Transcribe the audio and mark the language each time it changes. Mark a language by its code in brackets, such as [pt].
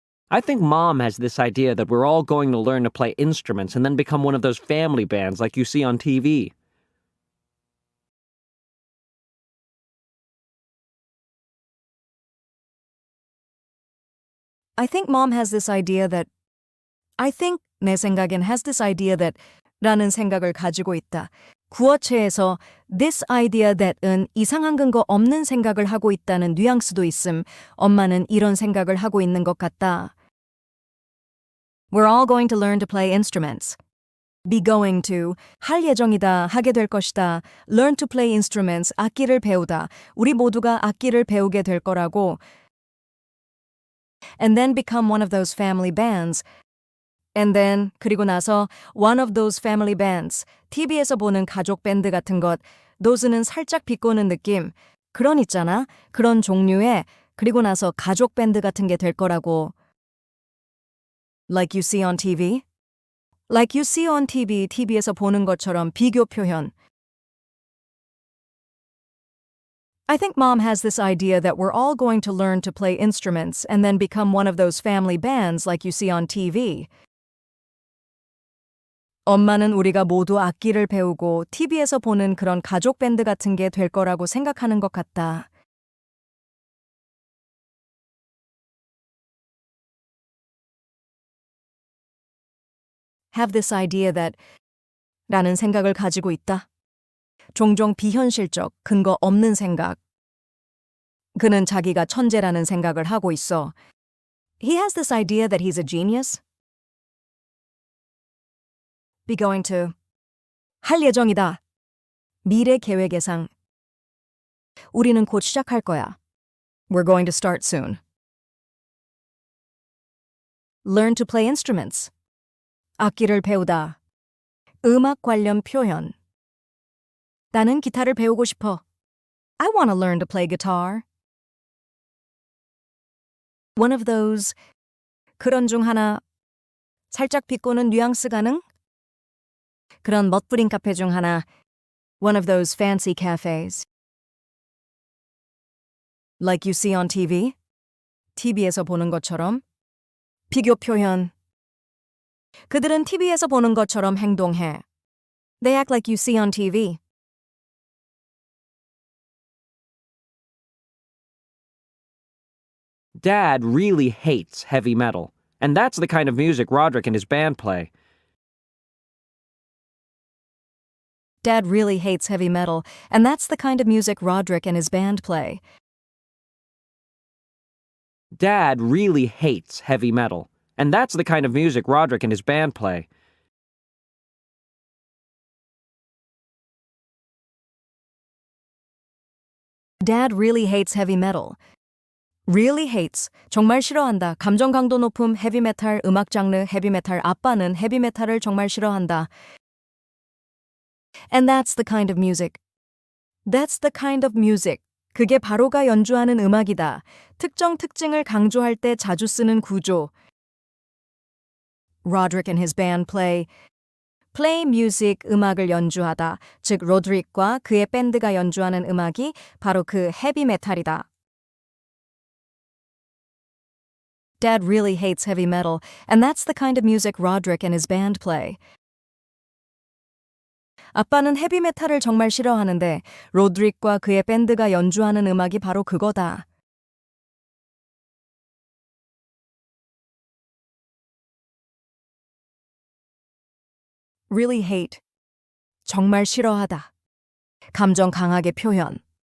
[en] I think Mom has this idea that we're all going to learn to play instruments and then become one of those family bands like you see on TV. I think Mom has this idea that I think [ko] 내 생각엔 [en] has this idea that [ko] 라는 생각을 가지고 있다. 구어체에서 [en] this idea that [ko] 은 이상한 근거 없는 생각을 하고 있다는 뉘앙스도 있음. 엄마는 이런 생각을 하고 있는 것 같다. [en] We're all going to learn to play instruments. Be going to, [ko] 할 예정이다, 하게 될 것이다. [en] Learn to play instruments, [ko] 악기를 배우다. 우리 모두가 악기를 배우게 될 거라고. [en] And then become one of those family bands. And then, [ko] 그리고 나서 [en] one of those family bands. [ko] TV에서 보는 가족 밴드 같은 것. those는 살짝 비꼬는 느낌. 그런 있잖아. 그런 종류의 그리고 나서 가족 밴드 같은 게 될 거라고. [en] Like you see on TV? Like you see on TV, [ko] TV에서 보는 것처럼 비교 표현. [en] I think Mom has this idea that we're all going to learn to play instruments and then become one of those family bands like you see on TV. [ko] 엄마는 우리가 모두 악기를 배우고 TV에서 보는 그런 가족 밴드 같은 게 될 거라고 생각하는 것 같다. [en] Have this idea that [ko] 라는 생각을 가지고 있다. 종종 비현실적, 근거 없는 생각. 그는 자기가 천재라는 생각을 하고 있어. [en] He has this idea that he's a genius. Be going to. [ko] 할 예정이다. 미래 계획 예상. 우리는 곧 시작할 거야. [en] We're going to start soon. Learn to play instruments. [ko] 악기를 배우다. 음악 관련 표현. 나는 기타를 배우고 싶어. [en] I want to learn to play guitar. One of those. [ko] 그런 중 하나. 살짝 비꼬는 뉘앙스 가능? 그런 멋부린 카페 중 하나. [en] One of those fancy cafes. Like you see on TV? [ko] TV에서 보는 것처럼. 비교 표현. 그들은 TV에서 보는 것처럼 행동해. [en] They act like you see on TV. Dad really hates heavy metal, and that's the kind of music Roderick and his band play. Dad really hates heavy metal, and that's the kind of music Roderick and his band play. Dad really hates heavy metal, and that's the kind of music Roderick and his band play. Dad really hates heavy metal. Really hates, [ko] 정말 싫어한다. 감정 강도 높음, 헤비메탈, 음악 장르, 헤비메탈. 아빠는 헤비메탈을 정말 싫어한다. [en] And that's the kind of music. That's the kind of music. [ko] 그게 바로가 연주하는 음악이다. 특정 특징을 강조할 때 자주 쓰는 구조. [en] Roderick and his band play music, [ko] 음악을 연주하다. 즉, 로드릭과 그의 밴드가 연주하는 음악이 바로 그 헤비메탈이다. [en] Dad really hates heavy metal, and that's the kind of music Roderick and his band play. [ko] 아빠는 헤비메탈을 정말 싫어하는데 로드릭과 그의 밴드가 연주하는 음악이 바로 그거다. [en] Really hate. [ko] 정말 싫어하다. 감정 강하게 표현.